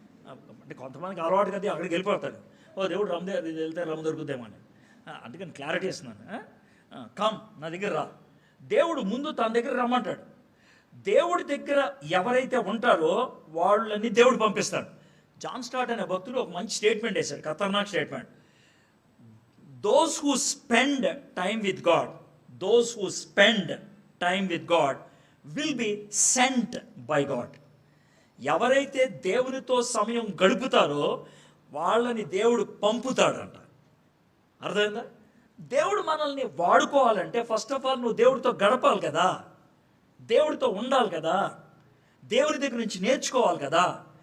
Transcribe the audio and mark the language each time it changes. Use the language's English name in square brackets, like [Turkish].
[Telugu] అంటే కొంతమందికి అలవాటు కదా, అక్కడికి వెళ్ళిపోతాడు. ఓ దేవుడు రమ్ము అది వెళ్తే రమ్ము దొరుకుతామో అని. అందుకని క్లారిటీ ఇస్తున్నాను. కమ్ నా దగ్గర రా. దేవుడు ముందు తన దగ్గర రమ్మంటాడు. దేవుడి దగ్గర ఎవరైతే ఉంటారో వాళ్ళని దేవుడు పంపిస్తాడు. జాన్ స్టార్ట్ అనే భక్తుడు ఒక మంచి స్టేట్మెంట్ వేశాడు, ఖతర్నాక్ statement. [English] those who spend time with God, those who spend time with God will be sent by God. [Telugu] ఎవరైతే దేవునితో సమయం గడుపుతారో వాళ్ళని దేవుడు పంపుతాడంట. అర్థమైందా? దేవుడు మనల్ని వాడుకోవాలంటే [English] first of all [Telugu] నువ్వు దేవుడితో గడపాలి కదా, దేవుడితో ఉండాలి కదా, దేవుని దగ్గర నుంచి నేర్చుకోవాలి కదా.